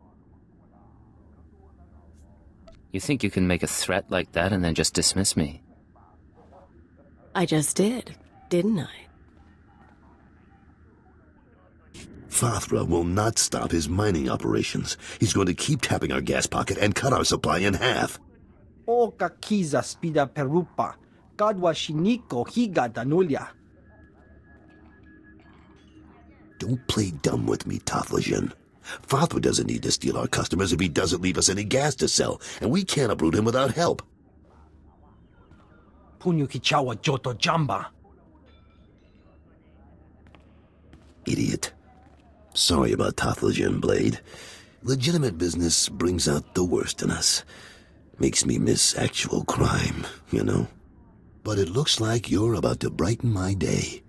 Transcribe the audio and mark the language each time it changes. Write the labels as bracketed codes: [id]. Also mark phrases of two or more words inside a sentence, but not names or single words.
[en] You think you can make a threat like that and then just dismiss me? I just did, didn't I? Fathra will not stop his mining operations. He's going to keep tapping our gas pocket and cut our supply in half. O kakiza spida perupa, kadwa shiniko higa danulia. Don't play dumb with me, Tatooine. Fathra doesn't need to steal our customers if he doesn't leave us any gas to sell, and we can't uproot him without help. Punyu kichawa joto jamba. Idiot. Sorry about Tatooine, Blade. Legitimate business brings out the worst in us. Makes me miss actual crime, you know? But it looks like you're about to brighten my day.